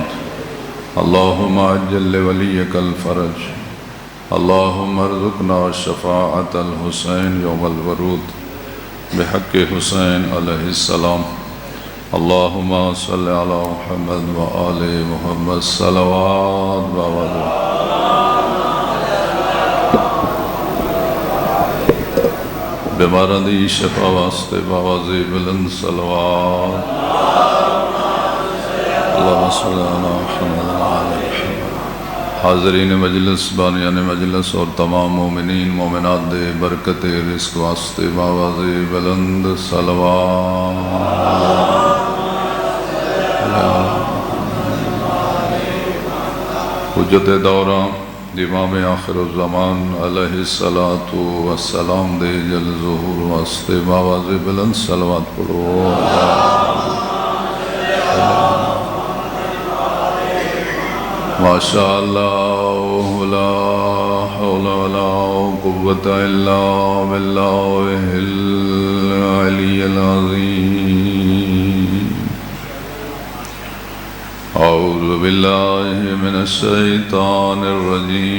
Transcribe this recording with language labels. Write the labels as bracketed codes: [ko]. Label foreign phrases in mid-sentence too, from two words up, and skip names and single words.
[ar] اللهم عجل لوليك الفرج. اللهم ارزقنا شفاعة الحسين يوم الورود بحق حسين عليه السلام. اللهم صل على محمد وآل محمد صلوات وسلام. [pa] بیماراں دی شفا واسطے باوازی بلند صلوات. [ar] اللہم صلی علی محمد وعلی محمد. [pa] حاضرین مجلس، بانیان مجلس اور تمام مومنین مومنات دے برکت رزق واسطے باوازی بلند صلوات. حجت دورہ امام [ar] آخر الزمان علیہ الصلاۃ والسلام [pa] دے جل ظہور واسطے باواز بلند صلوات پڑھو. [ar] ماشاء اللہ لا حول ولا قوة الا باللہ العلی العظیم. اعوذ باللہ من الشیطان الرجیم.